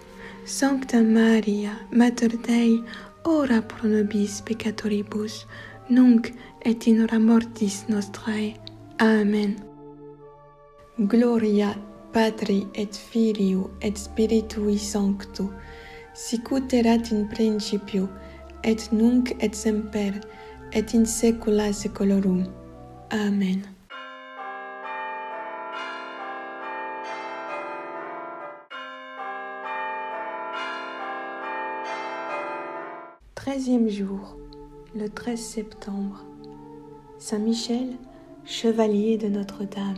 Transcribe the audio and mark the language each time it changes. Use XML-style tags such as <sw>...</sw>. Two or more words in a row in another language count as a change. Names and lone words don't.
<la>Sancta Maria, Mater Dei, ora pro nobis peccatoribus, nunc et in hora mortis nostrae. Amen. Gloria Patri et Filio et Spiritui Sancto, sicut erat in principio, et nunc et semper, et in saecula saeculorum. Amen.</la> <fr>Treizième jour, le 13 septembre. Saint Michel, chevalier de Notre-Dame.</fr>